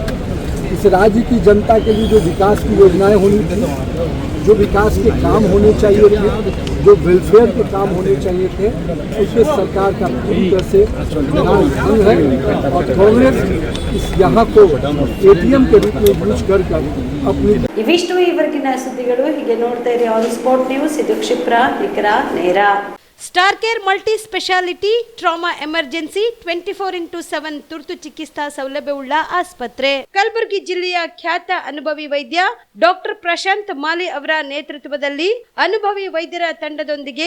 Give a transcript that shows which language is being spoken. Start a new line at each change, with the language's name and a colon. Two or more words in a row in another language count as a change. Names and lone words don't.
Hindi: इस राज्य की जनता के लिए जो विकास की योजनाएं होनी थी, जो विकास के काम होने चाहिए थे, जो वेलफेयर के काम होने चाहिए थे, उसमें सरकार का पूरी तरह से ध्यान है और कांग्रेस इस यहाँ को एटीएम के रूप में यूज कर अपनी
Kannada: ಇವಿಷ್ಟು ಈವರೆಗಿನ ಸುದ್ದಿಗಳು. ಹೀಗೆ ನೋಡ್ತಾ ಇರಿ ಆನ್ ಸ್ಪಾಟ್ ನ್ಯೂಸ್. ಇದು ಕ್ಷಿಪ್ರ, ನಿಖರ, ನೇರ. ಸ್ಟಾರ್ ಕೇರ್
English: multi speciality trauma emergency
Kannada: 24x7 ತುರ್ತು ಚಿಕಿತ್ಸಾ ಸೌಲಭ್ಯವುಳ್ಳ ಆಸ್ಪತ್ರೆ. ಕಲಬುರಗಿ ಜಿಲ್ಲೆಯ ಖ್ಯಾತ ಅನುಭವಿ ವೈದ್ಯ ಡಾಕ್ಟರ್ ಪ್ರಶಾಂತ್ ಮಾಲಿ ಅವರ ನೇತೃತ್ವದಲ್ಲಿ ಅನುಭವಿ ವೈದ್ಯರ ತಂಡದೊಂದಿಗೆ